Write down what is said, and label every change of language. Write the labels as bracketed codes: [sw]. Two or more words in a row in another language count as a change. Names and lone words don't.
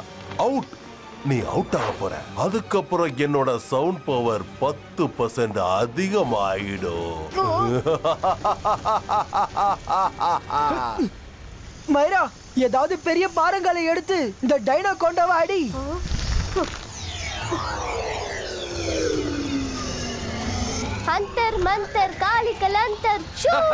[ta] அவுட். நீ அவுட் ஆக போற. அதுக்கப்புறம் என்னோட [en] sound power [ta] 10% அதிகமாயிடும். மைரா, ஏதாவது பெரிய பாரங்களை எடுத்து இந்த டைனோ கொண்டவ அடி. [hi] अंतर मंतर कालिकल अंतर छू